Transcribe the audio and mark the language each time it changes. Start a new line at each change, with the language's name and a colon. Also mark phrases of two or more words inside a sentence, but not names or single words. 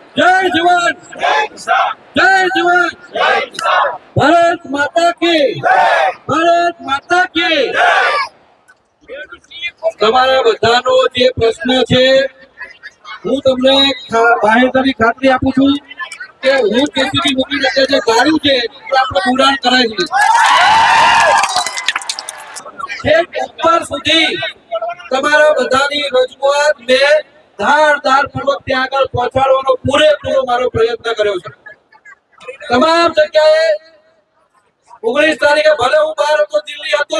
Hindi: जय जवान जय जवान भारत माता की
Gujarati: भारत माता की તમારા બધાનો જે પ્રશ્ન છે હું તમને બાહેધરી ખાતરી આપું છું કે હું જેસીબી મૂકીને જે ગાડું છે એ આપણે પુરાણ કરાવી છેક ઉપર સુધી તમારા બધાની રજૂઆત મેં ધારદાર પૂર્વક ત્યાં આગળ પહોંચાડવાનો પૂરેપૂરો મારો પ્રયત્ન કર્યો છે તમામ જગ્યાએ 19 તારીખે ભલે હું બહાર હતો દિલ્હી હતો